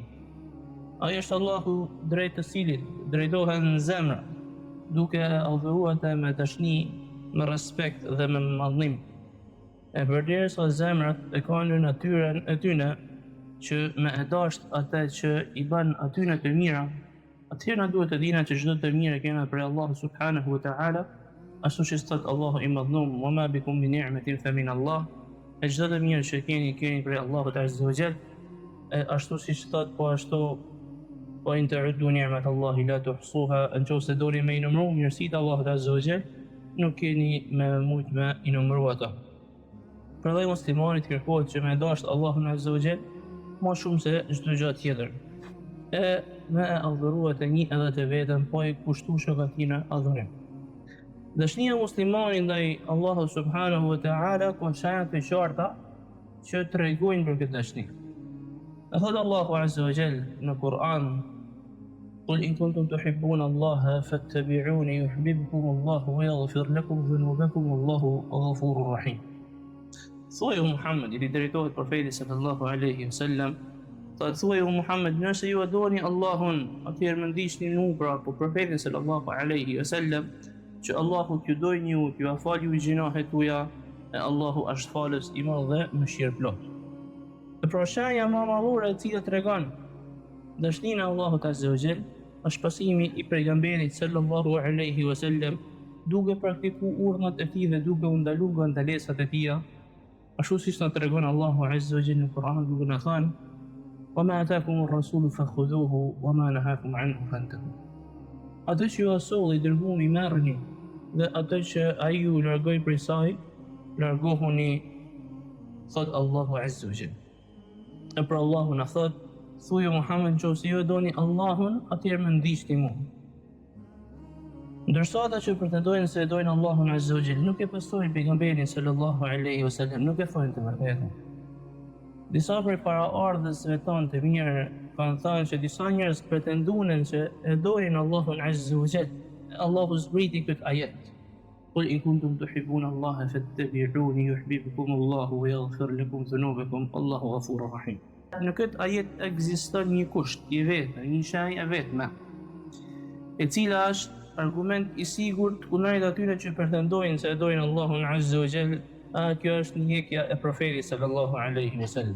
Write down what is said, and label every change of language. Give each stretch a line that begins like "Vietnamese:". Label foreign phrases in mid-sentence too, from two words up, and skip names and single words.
Albanian: Ai është Allahu drejt të cilit drejtohen zemra, duke adhuruar me dashni, me respekt dhe me madhnim. E përderisa zemrat e kanë natyrën e tyre që me e dasht atë që i bën atyre të mira, atëherë na duhet të dinë që çdo të mirë kemi prej Allahut
Arabic: سبحانه وتعالى,
Albanian: ashtu që thot Allahu i madhnum,
Arabic: وما بكم من نعمة فمن الله.
Albanian: E çdo të mirë që keni prej Allahut
Arabic: عز وجل,
Albanian: ashtu siç thot po ashtu
Arabic: وإن تعدوا نعمة الله لا تحصوها,
Albanian: nëse doni me i numëru mirësitë Allahut
Arabic: عز وجل,
Albanian: nuk keni me mujt me i numëru ato. Prandaj muslimanit kërkohet që me dasht Allahun
Arabic: عز وجل
Albanian: më shumë se çdo gjë tjetër. E me adhuruar të një edhe të vetëm, po i kushtueshëm atij në adhurim. Dashnia e muslimanit ndaj Allahut
Arabic: سبحانه وتعالى
Albanian: ka shenjat e qarta që tregojnë për këtë dashni. E thot Allahu
Arabic: عز وجل
Albanian: në Kur'an:
Arabic: "قل إن كنتم تحبون الله فاتبعوني يحببكم الله ويغفر لكم ذنوبكم والله غفور رحيم."
Albanian: Thuaj Muhammed, i drejtohet profetit
Arabic: صلى الله عليه وسلم,
Albanian: thuaj Muhammed, nëse ju adorni Allahun, atëherë më ndiqni mua, pra po profetin
Arabic: صلى الله عليه وسلم,
Albanian: që Allahu t'ju dojë ju, t'ju afal ju gjinohet tuja, e Allahu është falës i madh dhe mëshirëplot. Pra shenja më madhore e cila tregon dashninë e Allahut
Arabic: عز وجل
Albanian: është pasimi i pejgamberit
Arabic: صلى الله عليه وسلم,
Albanian: duke praktikuar urdhat e tij dhe duke u ndaluar nga ndalesat e tij. Ashtu siç na tregon Allahu
Arabic: عز وجل
Albanian: në Kur'an, duke na thënë:
Arabic: "وما آتاكم الرسول فخذوه وما نهاكم عنه فانتهوا."
Albanian: Atë që ju asolli dërguari merrni, dhe atë që ai ju largoi prej saj, largohuni, thot Allahu
Arabic: عز وجل.
Albanian: E pra Allahu na thot: thuju Muhammed nëse ju e doni Allahun, atëherë më ndiqni mua. Ndërsa ata që pretendojnë se e dojnë Allahun
Arabic: عز وجل
Albanian: nuk e pasojnë pejgamberin
Arabic: صلى الله عليه وسلم,
Albanian: nuk e thonë të vërtetën. Disa prej paraardhësve tonë të mirë kanë thënë që disa njerëz pretendojnë se e dojnë Allahun
Arabic: عز وجل.
Albanian: Allahu zbriti këtë ajet.
Arabic: قل إن كنتم تحبون الله فاتبعوني يحببكم الله ويغفر لكم ذنوبكم الله غفور رحيم.
Albanian: Në këtë ajet ekziston një kusht i vetë, një shenjë e vetme, e cila është argument i sigurt kundrejt atyre që pretendojnë se e dojnë Allahun
Arabic: عز وجل.
Albanian: Kjo është ndjekja e profetit
Arabic: صلى الله عليه وسلم.